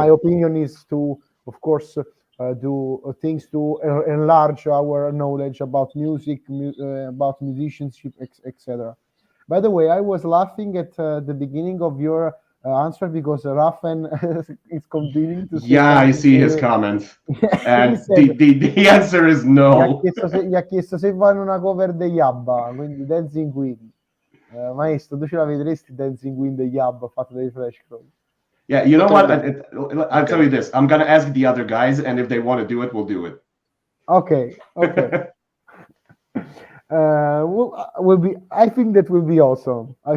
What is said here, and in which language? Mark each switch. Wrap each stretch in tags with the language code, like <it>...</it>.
<en>My opinion is to, of course, do things to enlarge our knowledge about music, about musicianship, etc. By the way, I was laughing at the beginning of your answer because Rafen is continuing to say. Yeah, I see his comment. And the answer is no.</en> <it>Gli ha chiesto se fanno una cover degli ABBA, quindi Dancing Queen. Maestro, tu ce la vedresti Dancing Queen degli ABBA fatto dai Fleshcrawl?</it> <en>Yeah, you know what? I'll tell you this. I'm gonna ask the other guys, and if they want to do it, we'll do it. Okay. Will be. I think that will be awesome.</en>